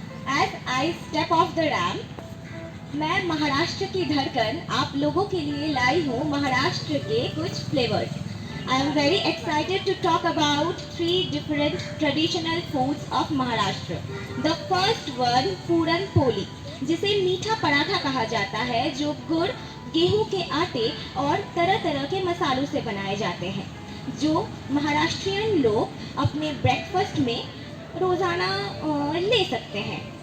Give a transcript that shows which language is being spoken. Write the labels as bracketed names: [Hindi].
[English] As I step off the ramp, [Hindi] मैं महाराष्ट्र की धड़कन आप लोगों के लिए लाई हूँ महाराष्ट्र के कुछ flavours. [English] I am very excited to talk about three different traditional foods of Maharashtra. The first one, [Hindi] puran poli, जिसे मीठा पराठा कहा जाता है, जो गुड़, गेहूं के आटे और तरह तरह के मसालों से बनाए जाते हैं, जो महाराष्ट्रियन लोग अपने ब्रेकफास्ट में रोज़ाना ले सकते हैं.